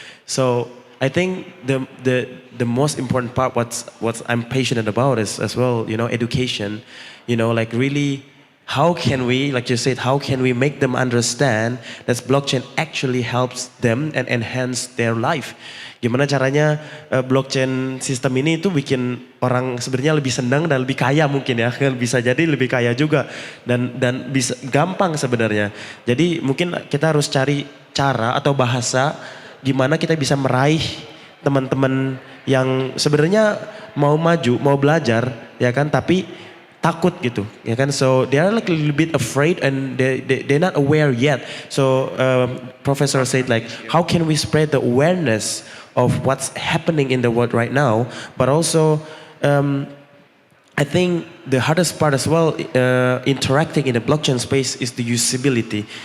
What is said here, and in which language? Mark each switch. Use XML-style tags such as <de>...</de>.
<en>So I think the most important part, what I'm passionate about is as well, you know, education, you know, like really, how can we, like you said, how can we make them understand that blockchain actually helps them and enhance their life?</en> <id>Gimana caranya blockchain sistem ini itu bikin orang sebenarnya lebih senang dan lebih kaya mungkin ya, bisa jadi lebih kaya juga dan bisa gampang sebenarnya. Jadi mungkin kita harus cari cara atau bahasa gimana kita bisa meraih teman-teman yang sebenarnya mau maju, mau belajar, ya kan, tapi takut gitu, ya kan?</id> <en>So they are like a little bit afraid and they're not aware yet. So professor said like, how can we spread the awareness of what's happening in the world right now? But also, I think the hardest part as well, interacting in the blockchain space, is the usability.</en>